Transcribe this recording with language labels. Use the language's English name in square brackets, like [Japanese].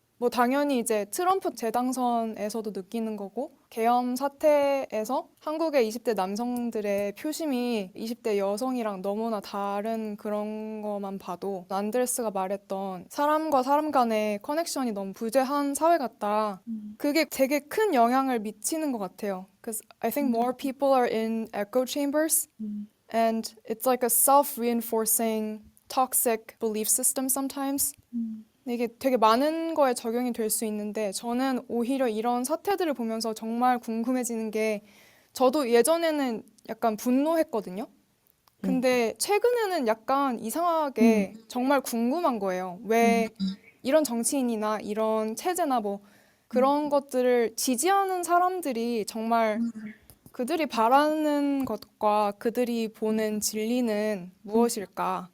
[Korean] 뭐 당연히 이제 트럼프 재당선에서도 느끼는 거고 계엄 사태에서 한국의 20대 남성들의 표심이 20대 여성이랑 너무나 다른 그런 것만 봐도 안드레스가 말했던 사람과 사람 간의 커넥션이 너무 부재한 사회 같다. 그게 되게 큰 영향을 미치는 것 같아요. [English] Because I think more people are in echo chambers and it's like a self-reinforcing toxic belief system sometimes. [Korean] 이게 되게 많은 거에 적용이 될 수 있는데 저는 오히려 이런 사태들을 보면서 정말 궁금해지는 게 저도 예전에는 약간 분노했거든요. 근데 최근에는 약간 이상하게 정말 궁금한 거예요. 왜 이런 정치인이나 이런 체제나 뭐 그런 것들을 지지하는 사람들이 정말 그들이 바라는 것과 그들이 보는 진리는 무엇일까?